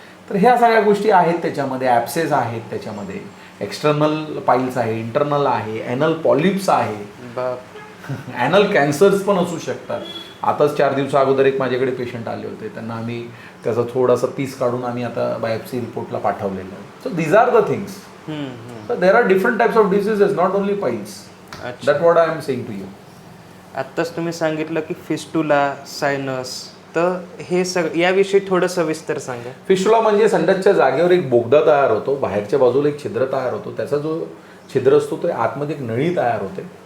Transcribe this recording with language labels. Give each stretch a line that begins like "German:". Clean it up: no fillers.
Marathi: तर ह्या सगळ्या गोष्टी आहेत त्याच्यामध्ये. ॲप्सेस आहेत त्याच्यामध्ये, एक्सटर्नल पाईल्स आहे, इंटरनल आहे, ॲनल पॉलिप्स आहे, ॲनल कॅन्सर्स पण असू शकतात. आताच 4 दिवसा अगोदर एक माझ्याकडे पेशंट आले होते, त्यांना आम्ही त्याचा थोडासा पीस काढून आम्ही आता बायोप्सी रिपोर्टला पाठवलेलं आहे.
English: So these are the things. So there are different types of diseases, not only piles. That what I am saying to you.
Marathi: आत्ताच तुम्ही सांगितलं की फिस्टुला, सायनस, तर हे याविषयी थोडं सविस्तर सांगा. फिस्टुला म्हणजे संडासच्या जागेवर एक बोगदा तयार होतो, बाहेरच्या बाजूला एक छिद्र तयार होतो, त्याचा जो छिद्र असतो तो आतमध्ये एक नळी तयार होते.